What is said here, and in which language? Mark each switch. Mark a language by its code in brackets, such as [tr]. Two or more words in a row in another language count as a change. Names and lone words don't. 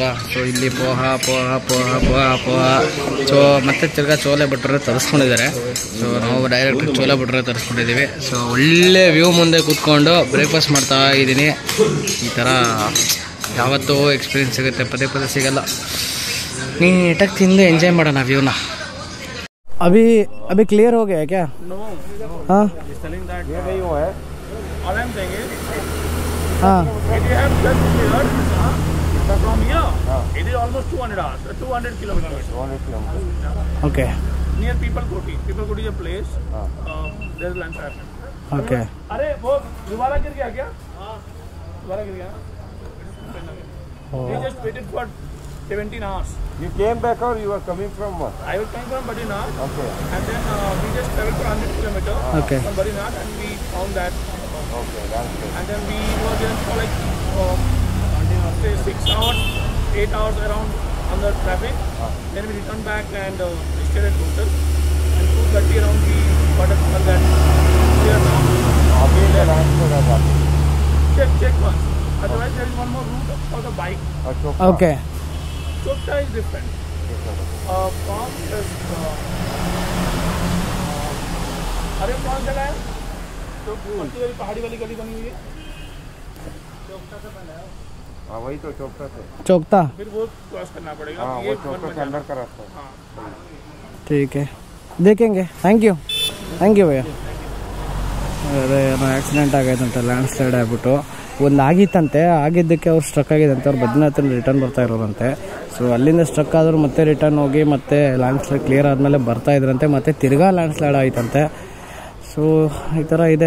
[kn] ಸೊ ಇಲ್ಲಿ ಪೋಹ ಸೊ ಮತ್ತೆ ತಿರ್ಗಾ ಚೋಲೆ ಭಟೂರೆ ತರಿಸ್ಕೊಂಡಿದ್ದಾರೆ. ಸೊ ನಾವು ಡೈರೆಕ್ಟ್ ಚೋಲೆ ಭಟೂರೆ ತರಿಸ್ಕೊಂಡಿದ್ದೀವಿ. ಸೊ ಒಳ್ಳೆ ವ್ಯೂ ಮುಂದೆ ಕೂತ್ಕೊಂಡು ಬ್ರೇಕ್ಫಾಸ್ಟ್ ಮಾಡ್ತಾ ಇದ್ದೀನಿ. ಈ ಥರ ಯಾವತ್ತೂ ಎಕ್ಸ್ಪೀರಿಯನ್ಸ್ ಸಿಗುತ್ತೆ, ಪದೇ ಪದೇ ಸಿಗಲ್ಲ. ನೀಟಾಗಿ ತಿಂದು ಎಂಜಾಯ್ ಮಾಡೋಣ ವ್ಯೂನ. [hi] अभी क्लियर हो गया है क्या? हाँ हाँ, [en] from here it is almost 200 kilometers. okay, near people koti is a place. There is landslide. okay. [hi] अरे वो दोबारा गिर गया क्या? दोबारा गिर गया. [en] We just waited for 17 hours. You came back or you were coming from what? I was coming from Badrinath. Okay. And then we just traveled for 100 kilometers Okay. from Badrinath, and we found that. Okay, that's good. And then we were there for like say 6 hours, 8 hours around on the traffic. Then we returned back and stayed at hotel. And 2:30 around we got a call that we are now. Abhi the landslide has happened. Check once. Otherwise there is one more route for the bike. Chopta. Okay. Chopta is different. From this. [hi] अरे कौन जगह है? तो पहाड़ी वाली गली बनी हुई है. चौकता से बना है. हाँ वही तो चौकता से. चौकता. फिर वो क्रॉस करना पड़ेगा. हाँ वो चौकता से अंदर का रास्ता है. हाँ. ठीक है, देखेंगे. [en] thank you [hi] भैया. [kn] ಅದೇ ಏನೋ ಆಕ್ಸಿಡೆಂಟ್ ಆಗೈತಂತೆ, [en] land slide [kn] ಆಗಿಬಿಟ್ಟು. ಒಂದು ಆಗಿತ್ತಂತೆ, ಆಗಿದ್ದಕ್ಕೆ ಅವ್ರು ಸ್ಟ್ರಕ್ ಆಗಿದಂತೆ. ಅವ್ರು ಬದ್ರಿನಾಥಲ್ಲಿ ರಿಟರ್ನ್ ಬರ್ತಾ ಇರೋರಂತೆ. ಸೊ ಅಲ್ಲಿಂದ ಸ್ಟ್ರಕ್ ಆದರೂ ಮತ್ತೆ ರಿಟರ್ನ್ ಹೋಗಿ ಮತ್ತೆ [en] land slide clear [kn] ಆದಮೇಲೆ ಬರ್ತಾ ಇದ್ರಂತೆ. ಮತ್ತೆ ತಿರ್ಗಾ [en] land slide [kn] ಆಯ್ತಂತೆ. ಸೊ ಈ ಥರ ಇದೆ.